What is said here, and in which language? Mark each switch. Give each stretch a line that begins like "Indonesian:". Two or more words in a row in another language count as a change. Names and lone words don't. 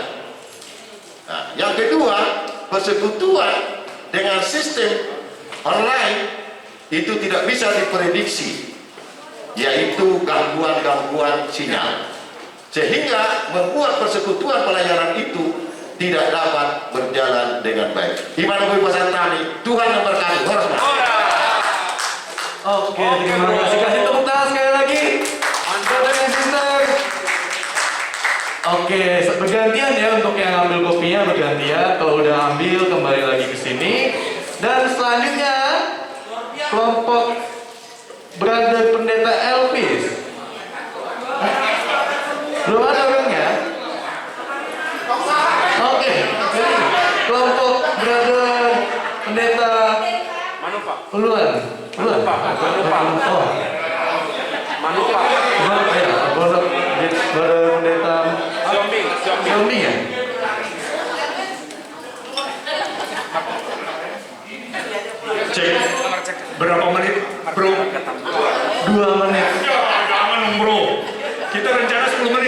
Indonesian: Nah, yang kedua, persekutuan dengan sistem online itu tidak bisa diprediksi, yaitu gangguan-gangguan sinyal, sehingga membuat persekutuan pelayanan itu tidak dapat berjalan dengan baik. Gimana Bu Pasantani? Tuhan memberkati. Oke, terima kasih. Kasih tepuk tangan sekali lagi.
English: Brother and sister.
Indonesian: Oke, bergantian ya untuk yang ambil kopinya, bergantian. Kalau udah ambil, kembali lagi ke sini. Dan selanjutnya kelompok Brother Pendeta Elvis. Belum ada orangnya? Oke, jadi kelompok Brother Pendeta Uluan. Manupa. Oh. Manupa. Manupa ya, Brother Pendeta Siombing ya? Cek. Berapa menit, bro? 2 menit. Jangan bro. Kita rencana 10 menit.